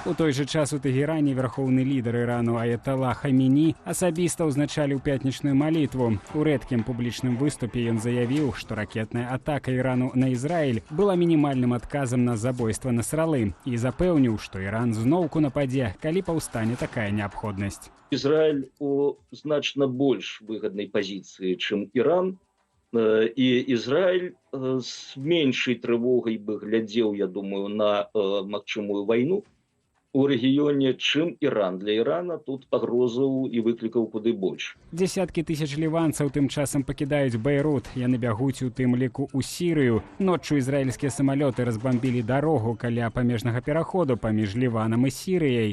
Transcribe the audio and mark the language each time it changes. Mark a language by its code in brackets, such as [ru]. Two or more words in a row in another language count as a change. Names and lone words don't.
[be] У той жа час у Тэгеране верхоўны лідар Ірану Аяталла Хаміні асабіста ўзначаліў пятнічную малітву. У рэдкім публічным выступе ён заявіў, што ракетная атака Ірану на Ізраіль была мінімальным адказам на забойства Насралы і запэўніў, што Іран зноўку нападзе, калі паўстане такая неабходнасць. [ru] Израиль у [be] значно больш [ru] выгодной позиции, чем Иран. И Израиль с меньшей тревогой бы глядел, я думаю, [be] на магчымую войну у рэгіёне, чым Іран. Для Ірана тут пагрозаў і выклікаў куды больш. Дзесяткі тысяч ліванцаў тым часам пакідаюць Бейрут. Яны бягуць у тым ліку ў Сірыю. Ноччу ізраільскія самалёты разбамбілі дарогу каля памежнага пераходу паміж Ліванам і Сірыяй.